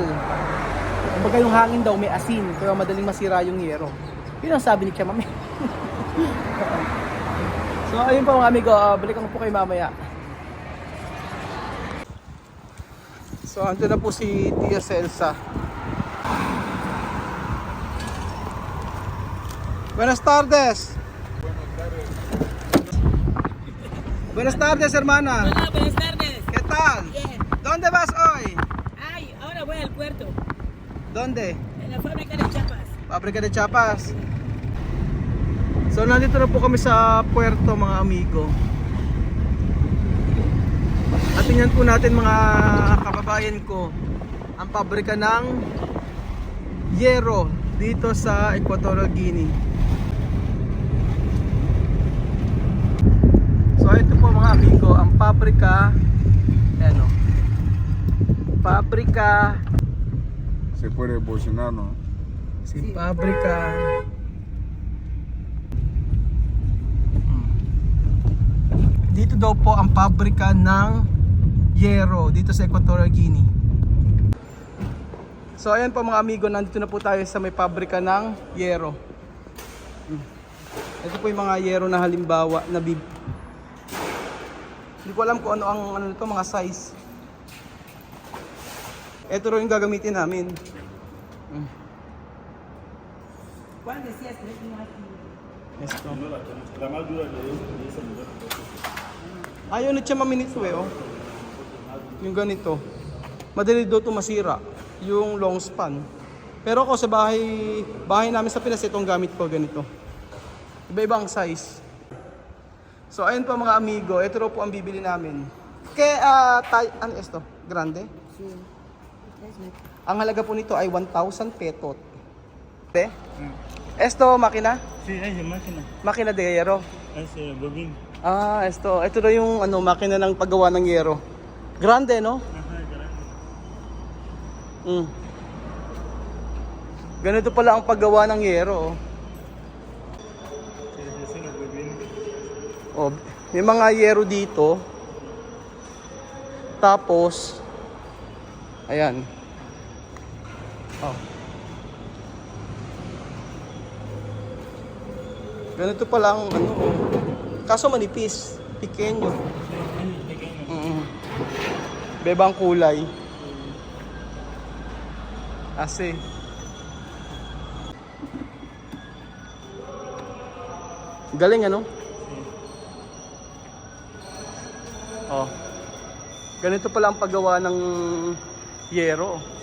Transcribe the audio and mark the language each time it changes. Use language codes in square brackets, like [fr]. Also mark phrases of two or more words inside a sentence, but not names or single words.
[tl] Kumbaga yung hangin daw may asin, kaya madaling masira yung yero. Yun ang sabi ni Chamami. So ayun po mga amigo, balikan ko po kayo mamaya. So andun na po si Tia Celsa. [es] Buenas tardes. Buenas tardes, hermana. Hola, buenas tardes. ¿Qué tal? Bien. ¿Dónde vas hoy? Ay, ahora voy al puerto, ¿Dónde? en la fábrica de chapas. [tl] Pabrika de Chiapas. So nandito na po kami sa puerto mga amigo. At tingnan po natin mga kababayan ko ang pabrika ng yero dito sa Equatorial Guinea. So ito po mga amigo ang pabrika. Ayan o. Pabrika. [es] Se puede posicionar, ¿no? Si pabrika. [tl] Dito daw po ang pabrika ng yero dito sa Equatorial Guinea. So ayan po mga amigo, nandito na po tayo sa may pabrika ng yero. Ito po yung mga yero na halimbawa na hindi ko alam kung ano nito, mga size. Ito rin yung gagamitin namin. [es] ¿Cuál decías? ¿Tres no aquí? Esto. [tl] Ayaw na siya maminito oh. Yung ganito. Madali daw ito masira. Yung long span. Pero ako sa bahay namin sa Pinas, itong gamit ko ganito. Iba-iba ang size. So ayun po mga amigo, ito raw po ang bibili namin. [es] Ano esto? Grande? Sí. [tl] Ang halaga po nito ay 1,000 petot. [es] Esto, makina? Sí, es de máquina, Makina de yero. es bobín. [tl] Ah, ito na yung makina ng paggawa ng yero. [es] Grande, no? Ajá, grande. [tl] Ganito pala ang paggawa ng yero. [es] Sí, es una bobín. [tl] Oh, may mga yero dito. Tapos ayan. Oh. Ganito pala ang kaso manipis, pequeño. Bebang kulay. Asi. Galing ano? Oh. Ganito pala ang paggawa ng yero.